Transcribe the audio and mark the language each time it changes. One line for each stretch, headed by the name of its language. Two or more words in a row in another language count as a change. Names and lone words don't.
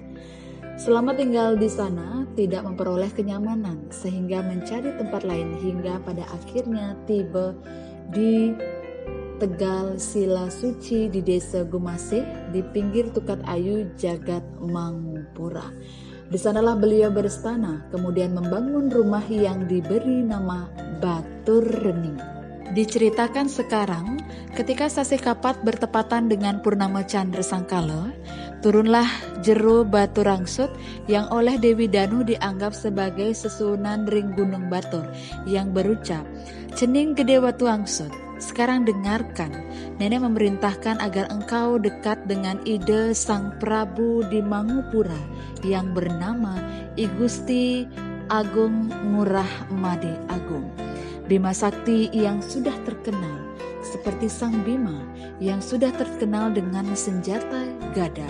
Indonesian: Selama tinggal di sana tidak memperoleh kenyamanan sehingga mencari tempat lain hingga pada akhirnya tiba di Tegal Sila Suci di Desa Gumasih di pinggir Tukat Ayu Jagat Mangupura. Di sanalah beliau beristana, kemudian membangun rumah yang diberi nama Batur Rening. Diceritakan sekarang, ketika Sasi Kapat bertepatan dengan Purnama Candra Sangkala, turunlah Jero Batu Angsut yang oleh Dewi Danu dianggap sebagai
Balinese: susunan ring
Indonesian: Gunung Batur yang berucap, "Cening Gede Batu Angsut, sekarang dengarkan, nenek memerintahkan agar engkau dekat dengan Ida Sang Prabu di Mangupura yang bernama I Gusti Agung Ngurah Made Agung, Bima Sakti yang sudah terkenal, seperti Sang Bima yang sudah terkenal dengan senjata gada.